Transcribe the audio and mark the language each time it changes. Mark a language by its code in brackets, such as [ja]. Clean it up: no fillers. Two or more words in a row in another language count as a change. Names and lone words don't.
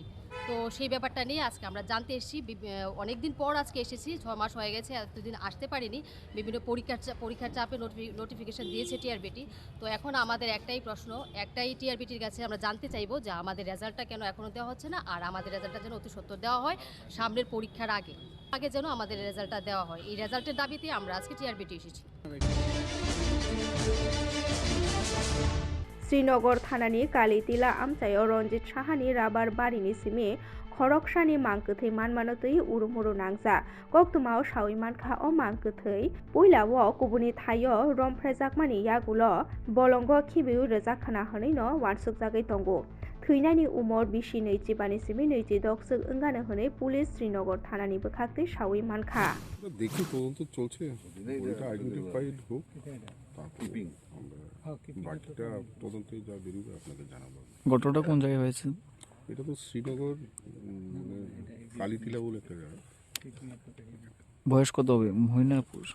[bn] তো সেই ব্যাপারটা নিয়ে আজকে আমরা জানতে এসেছি। অনেক দিন পর আজকে এসেছি, 6 মাস হয়ে গেছে, এতদিন আসতে পারিনি, বিভিন্ন পরীক্ষার চাপে নোটিফিকেশান দিয়েছে টিআরবিটি। তো এখন আমাদের একটাই প্রশ্ন, একটাই টিআরবিটির কাছে আমরা জানতে চাইবো যে আমাদের রেজাল্টটা কেন এখনও দেওয়া হচ্ছে না, আর আমাদের রেজাল্টটা যেন অতি সত্বর দেওয়া হয় সামনের পরীক্ষার আগে যেন আমাদের রেজাল্টটা দেওয়া হয়। এই রেজাল্টের দাবিতে আমরা আজকে টিআরবিটি এসেছি। [trp] श्रीनगर थानानि कालीतिला आमचायाव रंजित साहानि राबार बारिनि सिमे खरकसानि मांकथै मानमानोतै उरुमुरु नांजा कक्तुमाव सावि मानखा अ मांकथै पुइलाव कुबुनि थायो रमफ्रायजाकमानि यागुल बलंग खिबिउ रोजाखाना हनैनो वानसुकजागै दंगो थैनायनि उमर बिसि 25 सिमी 26 ओंगानो हनै पुलिस श्रीनगर थानानि बोखाक्तै सावि मानखा [bn] দেখি তদন্ত চলছে, ওইটা আইডেন্টিফাইড হোক, তারপর বাকিটা তদন্তে যা বেরোবে আপনাকে জানাবো। ঘটনাটা কোন জায়গায় হয়েছে? এটা তো শ্রীনগর কালীতিলা বলে একটা জায়গা। বয়স কত হবে, মহিলা না পুরুষ?